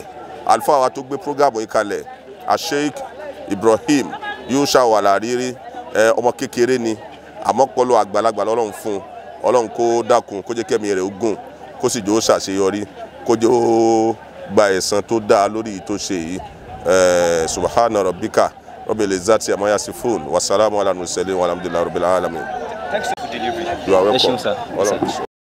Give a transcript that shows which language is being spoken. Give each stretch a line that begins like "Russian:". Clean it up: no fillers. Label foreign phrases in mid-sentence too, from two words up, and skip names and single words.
Yoruba: Àlùfáà wa tó gbé prógámù yìí kalẹ̀, Sheikh Ibrahim Yushau Alariri, ọmọ kékeré ni àmọ́ pọ̀lọ àgbàlagbà lọ́lọ́run fún. Ọlọ́run kó dákun, kó jẹ́ kẹ́mi rẹ̀ ogun, kó sì jẹ́ ó ṣàṣeyọrí, kó jẹ́ ó gba ẹ̀san tó dáa lórí tó ṣe yìí.
Arabic: سبحان ربك رب العزة عما يصفون وسلام على المرسلين والحمد لله رب العالمين.
English: Thanks for the delivery. You are welcome.